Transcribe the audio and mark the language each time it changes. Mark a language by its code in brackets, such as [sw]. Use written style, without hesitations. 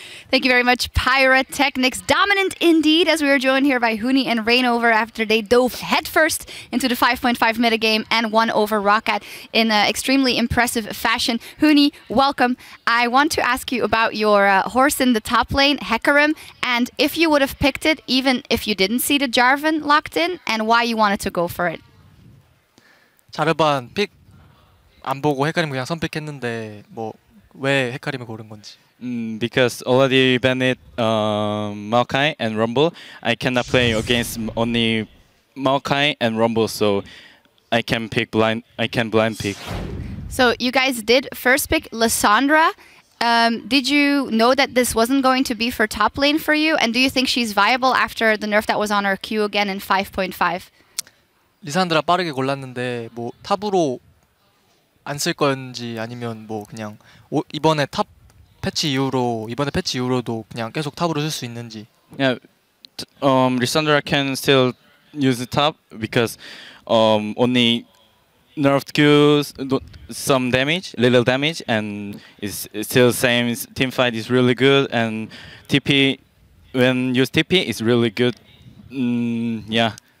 [en] Thank you very much, Pyrotechnics. Dominant indeed, as we were joined here by Huni and Reignover after they dove headfirst into the 5.5 metagame and won over Rocket in an extremely impressive fashion. Huni, welcome. I want to ask you about your horse in the top lane, Hecarim, and if you would have picked it, even if you didn't see the Jarvan locked in, and why you wanted to go for it. [ko] 자르반 픽 안 보고 헤카림 그냥 선픽했는데 왜 헤카림을 고른 건지. [en] Because already banned Maokai and Rumble. I cannot play against only Maokai and Rumble, so I can pick blind. I can blind pick. So you guys did first pick Lissandra. Did you know that this wasn't going to be for top lane for you? And do you think she's viable after the nerf that was on her Q again in 5.5? [ko] 리산드라 빠르게 골랐는데 탑으로 안 쓸 건지 아니면 그냥 이번에 패치 이후로도 그냥 계속 탑으로 쓸 수 있는지. [en] Yeah, Lissandra can still use the top because only nerfed Qs some damage, little damage, and it's still same. Team fight is really good, and TP when use TP is really good. Yeah,